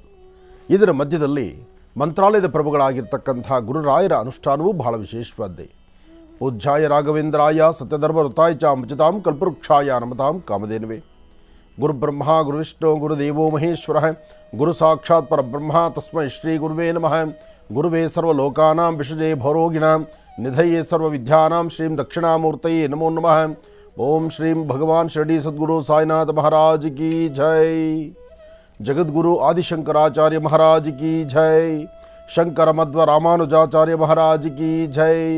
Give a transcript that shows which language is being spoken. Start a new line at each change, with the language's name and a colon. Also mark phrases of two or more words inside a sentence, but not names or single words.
Kannada: ಇದರ ಮಧ್ಯದಲ್ಲಿ ಮಂತ್ರಾಲಯದ ಪ್ರಭುಗಳಾಗಿರ್ತಕ್ಕಂಥ ಗುರುರಾಯರ ಅನುಷ್ಠಾನವೂ ಬಹಳ ವಿಶೇಷವಾದ್ದೇ.
Sanskrit: ಪೂಜ್ಯಾಯ ರಾಘವೇಂದ್ರಾಯ ಸತ್ಯಧರ್ಮ ಋತಾಯ ಚ ಅಮೃತಾಂ ಕಲ್ಪವೃಕ್ಷಾಯ ನಮತಾಂ ಕಾಮಧೇನವೇ. ಗುರುಬ್ರಹ್ಮ ಗುರುವಿಷ್ಣು ಗುರುದೇವೋ ಮಹೇಶ್ವರ ಗುರು ಸಾಕ್ಷಾತ್ ಪರಬ್ರಹ್ಮ ತಸ್ಮೈ ಶ್ರೀ ಗುರುವೇ ನಮಃ. ಗುರುವೇ ಸರ್ವಲೋಕಾನಾಂ ವಿಷಜೇ ಭವರೋಗಿಣಾಂ ನಿಧಯೇ ಸರ್ವವಿದ್ಯಾನಾಂ ಶ್ರೀಂ ದಕ್ಷಿಣಾಮೂರ್ತಯೇ ನಮೋ ನಮಃ.
Hindi: ॐ श्रीं भगवान शिरडी सद्गुरु साईनाथ महाराज की जय. जगद्गुरु आदिशंकराचार्य महाराज की जय. शंकर मध्व रामानुजाचार्य महाराज की जय.